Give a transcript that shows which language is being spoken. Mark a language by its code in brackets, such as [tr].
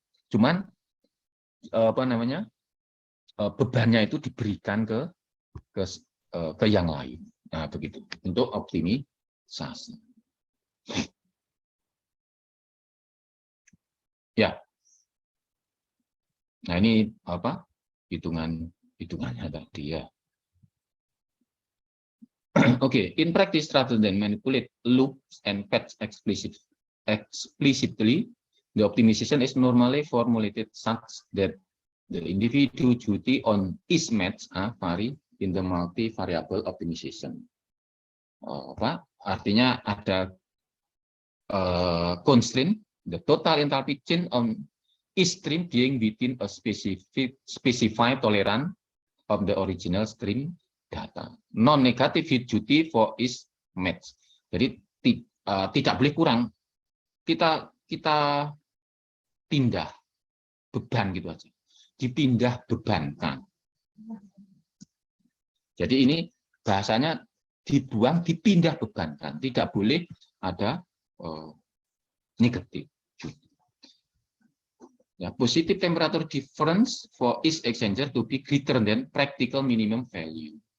[id] Cuman bebannya itu diberikan ke yang lain. Nah, begitu untuk optimisasi. Ya. Nah, ini hitungannya tadi ya. [en] Okay, in practice rather than manipulate loops and paths explicitly, the optimization is normally formulated such that the individual duty on each match vary in the multivariable optimization. [id] Artinya ada constraint [en] the total enthalpy change on each stream being within a specified tolerance of the original stream data. Non-negative heat duty for each match. [id] Jadi tidak boleh kurang. Kita pindah beban gitu aja. Dipindah bebankan. Jadi ini bahasanya dibuang, dipindah bebankan. Tidak boleh ada negatif. [en] Ya, positive temperature difference for each exchanger to be greater than practical minimum value.